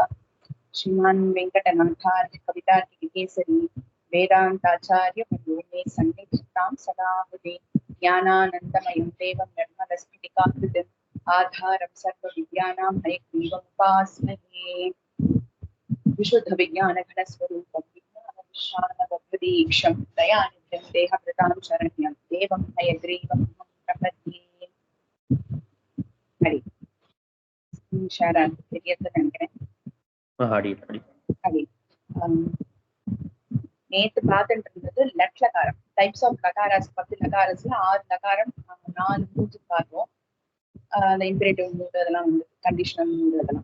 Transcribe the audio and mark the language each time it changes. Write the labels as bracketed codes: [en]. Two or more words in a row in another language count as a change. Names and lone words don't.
[sa] श्रीमान वेंकटनाथार्य कवितार्किक केसरी वेदांताचार्य मे सन्निधितां सदा हृदि ज्ञानानन्दमयं देवं निर्मलस्फटिकाकृतिम् आधारं सर्वविद्यानां हयग्रीवमुपास्महे। विशुद्ध विज्ञान घन स्वरूपं विज्ञानविशालवदीक्षं दयानिधिं देहभृतां शरण्यं देवं हयग्रीवं प्रपद्ये. [ta] हरि ஷேர் தெரியறது நினைக்கிறேன். நேத்து பார்த்துட்டு இருந்தது லட் லகாரம், [en] types of lakaras. [ta] 10 லகாரஸ்ல 6 லகாரம் 4 மூச்சு பார்த்தோம். அந்த [en] imperative mood [ta] அதெல்லாம் வந்து [en] conditional mood [ta] அதெல்லாம்.